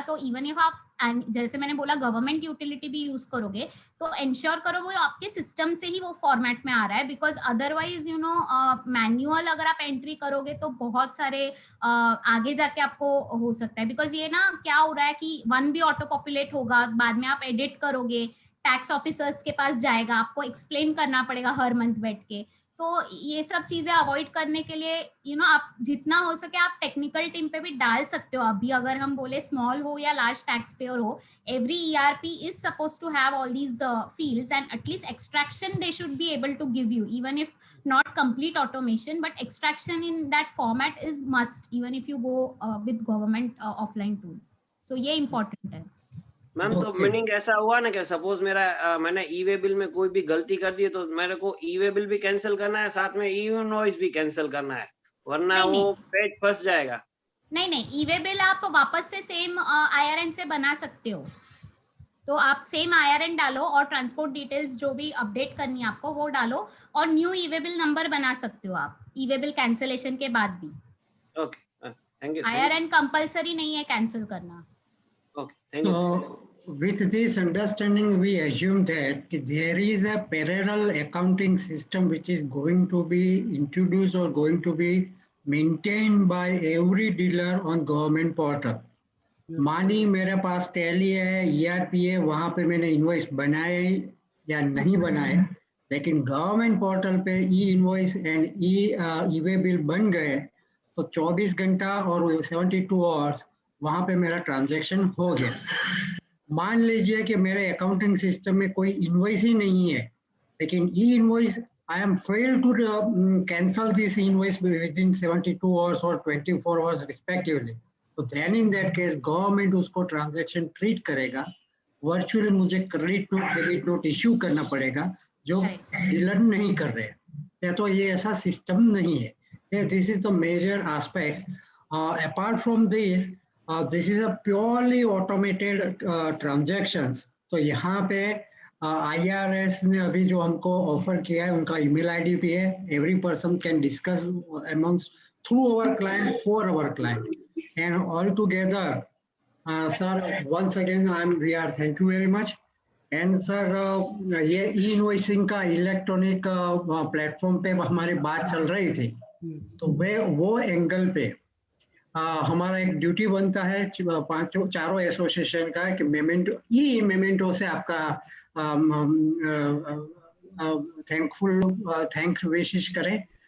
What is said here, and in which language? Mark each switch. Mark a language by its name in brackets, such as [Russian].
[Hindi] तो [English] even if [Hindi] आप and जैसे मैंने बोला गवर्नमेंट यूटिलिटी भी यूज करोगे तो इंश्योर करो वो आपके सिस्टम से ही वो फॉर्मेट में आ रहा है, बिकॉज अदरवाइज मैन्युअल अगर आप एंट्री करोगे तो बहुत सारे आगे जाके आपको हो सकता है, बिकॉज ये ना क्या हो रहा है कि वन भी ऑटो पॉपुलेट होगा, बाद में आप एडिट करोगे, टैक्स ऑफिसर्स के पास जाएगा, आपको एक्सप्लेन करना पड़ेगा हर मंथ बैठ के. तो ये सब चीजें अवॉइड करने के लिए आप जितना हो सके आप टेक्निकल टीम पे भी डाल सकते हो. अभी अगर हम बोले स्मॉल हो या लार्ज टैक्स पेयर हो, [English] every ERP is supposed to have all these fields, and at least extraction they should be able to give you, even if not complete automation, but extraction in that format is must, even if you go with government offline tool. [Hindi] So ये important है. Ma'am तो meaning ऐसा हुआ ना कि suppose मेरा मैंने ई way bill में कोई भी गलती कर दी है तो मेरे को ई वे बिल भी कैंसिल करना है, साथ में ई इनवॉइस भी कैंसिल करना है, वरना वो पेज फंस जाएगा. नहीं, ई वे बिल आप वापस से सेम IRN से बना सकते हो. तो आप सेम IRN डालो और ट्रांसपोर्ट डिटेल्स जो भी अपडेट करनी है आपको वो डालो और न्यू ई वे बिल नंबर बना सकते हो आप ई वे बिल कैंसिलेशन के बाद भी. [English] Okay, thank you. [Hindi] IRN compulsory नहीं है कैंसिल करना. [English] Okay, thank you. So with this understanding, we assume that there is a parallel accounting system which is going to be introduced or going to be maintained by every dealer on government portal. [Hindi] मानी मेरे पास tally है, ERP है, वहाँ पे मैंने invoice बनाए या नहीं बनाए, लेकिन गवर्नमेंट पोर्टल पे ई invoice and E way bill बन गए तो 24 घंटा और 72 आवर्स वहाँ पे मेरा ट्रांजैक्शन हो गया. मान लीजिए कि मेरे अकाउंटिंग सिस्टम में कोई इनवॉइस ही नहीं है, लेकिन ई invoice [English] I am fail to cancel this invoice within 72 hours और 24 hours respectively. [Hindi] तो [English] then in that case [Hindi] government उसको ट्रांजैक्शन ट्रीट करेगा, वर्चुअली मुझे credit note debit note issue करना पड़ेगा जो डीलर नहीं कर रहे हैं. तो ये ऐसा सिस्टम नहीं है. [English] This is the major aspects. Apart from this this is a purely automated transactions. [Hindi] तो यहाँ पे IRS ने अभी जो हमको ऑफर किया है उनका email ID भी है. [English] Every person can discuss amongst through our client for our client. And all together, sir, once again we are thank you very much. [Hindi] And sir, ये e-invoicing का इलेक्ट्रॉनिक प्लेटफॉर्म पे हमारी बात चल रही थी, तो वो एंगल पे हमारा एक ड्यूटी बनता है चारों एसोसिएशन का कि मेमेंटो से आपका थैंक विशेष करें.